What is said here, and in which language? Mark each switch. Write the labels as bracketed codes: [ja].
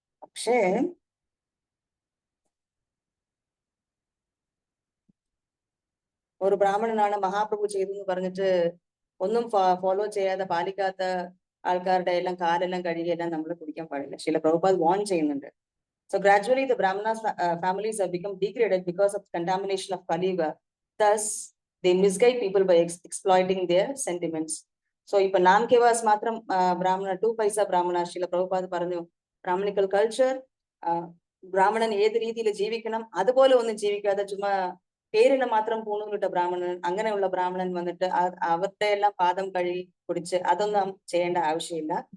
[ml] പക്ഷേ ഒരു ബ്രാഹ്മണനാണ് മഹാപ്രഭു ചെയ്തെന്ന് പറഞ്ഞിട്ട് ഒന്നും ഫോളോ ചെയ്യാതെ പാലിക്കാത്ത ആൾക്കാരുടെ എല്ലാം കാലെല്ലാം കഴുകിയെല്ലാം നമ്മൾ കുടിക്കാൻ പാടില്ല. ശീല പ്രഭുപാദ് വാൺ ചെയ്യുന്നുണ്ട്. [en] So gradually the Brahmanas families have become degraded because of contamination of Kali Yuga. Thus they misguide people by exploiting their sentiments. [ml] So ipo [hi] naam ke vas matram [ml] brahmana 2 paisa brahmana Srila Prabhupada പറഞ്ഞു brahmanical culture ബ്രാഹ്മണൻ ഏത് രീതിയിൽ ജീവിക്കണം അതുപോലെ ഒന്നും ജീവിക്കാതെ ചുമ്മാ പേരിന് മാത്രം പൂണൂലിട്ട ബ്രാഹ്മണൻ, അങ്ങനെയുള്ള ബ്രാഹ്മണൻ വന്നിട്ട് അവരുടെ എല്ലാം പാദം കഴുകി കുടിച്ച് അതൊന്നും ചെയ്യേണ്ട ആവശ്യമില്ല.